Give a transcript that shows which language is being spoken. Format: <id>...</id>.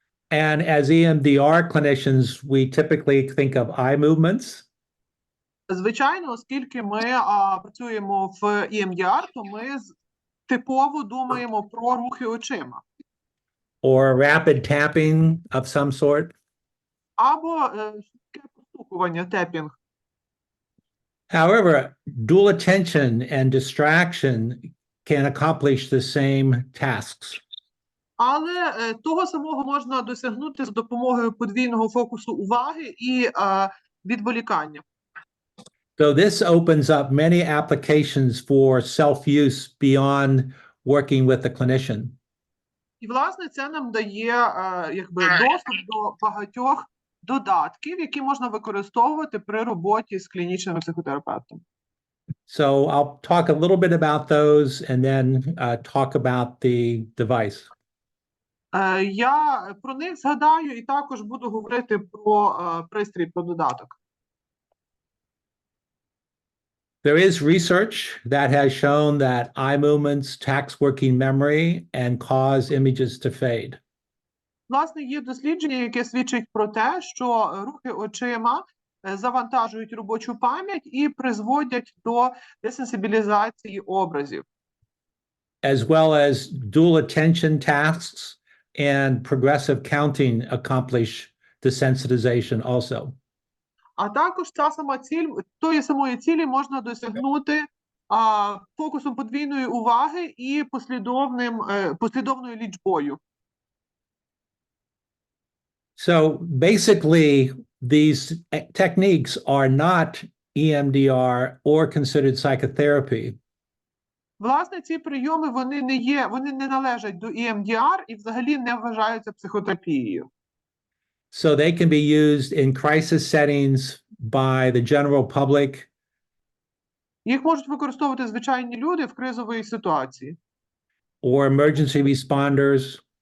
<en>And as EMDR clinicians, we typically think of eye movements.</en> <uk>Звичайно, оскільки ми працюємо в EMDR, то ми типово думаємо про рухи очима.</uk> <en>Or rapid tapping of some sort.</en> <uk>Або швидке постукування, тепінг.</uk> <en>However, dual attention and distraction can accomplish the same tasks.</en> <uk>Але того самого можна досягнути з допомогою подвійного фокусу уваги і відволікання.</uk> <en>So this opens up many applications for self-use beyond working with the clinician.</en> <uk>І, власне, це нам дає доступ до багатьох додатків, які можна використовувати при роботі з клінічними психотерапевтами.</uk> <en>So I'll talk a little bit about those and then talk about the device.</en> <uk>Я про них згадаю і також буду говорити про пристрій, про додаток.</uk> <en>There is research that has shown that eye movements tax working memory and cause images to fade.</en> <uk>Власне, є дослідження, яке свідчить про те, що рухи очима завантажують робочу пам'ять і призводять до десенсибілізації образів.</uk> <en>As well as dual attention tasks and progressive counting accomplish desensitization also.</en> <uk>А також та сама ціль, тої самої цілі можна досягнути фокусом подвійної уваги і послідовною лічбою.</uk> <en>So basically, these techniques are not EMDR or considered psychotherapy.</en> <uk>Власне, ці прийоми, вони не належать до EMDR і взагалі не вважаються психотерапією.</uk> <en>So they can be used in crisis settings by the general public.</en> <uk>Їх можуть використовувати звичайні люди в кризовій ситуації.</uk> <en>Or emergency responders.</en>